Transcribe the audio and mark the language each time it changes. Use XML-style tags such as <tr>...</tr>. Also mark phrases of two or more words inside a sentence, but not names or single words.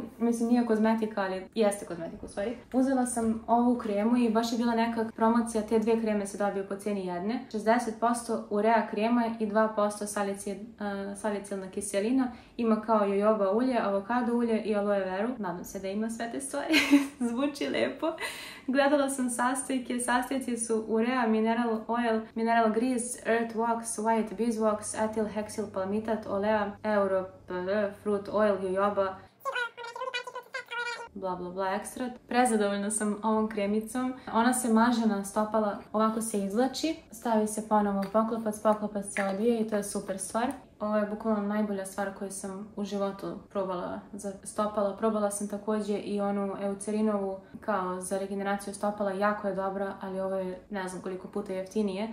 <bs>Mislim, nije kozmetika, ali jeste kozmetika u stvari. Uzela sam ovu kremu i baš je bila neka promocija, te dvije kreme se dobiju po cijeni jedne. 60% urea krema i 2% salicilna kiselina. Ima kao jojoba ulje, avokado ulje i aloe veru. Nadam se da ima sve te stvari. Zvuči lepo. Gledala sam sastojke. Sastojci su urea,</bs> <en>mineral oil, mineral grease, earth wax, white beeswax, ethyl hexyl palmitat, olea, fruit oil, jojoba,</en> <bs>bla bla bla ekstrat. Prezadovoljna sam ovom kremicom. Ona se maže na stopala, ovako se izvlači, stavi se ponovo poklopac se odvije i to je super stvar. Ovo je bukvalno najbolja stvar koju sam u životu probala za stopala. Probala sam također i onu eucerinovu kao za regeneraciju stopala, jako je dobra, ali ovo je ne znam koliko puta jeftinije.</bs>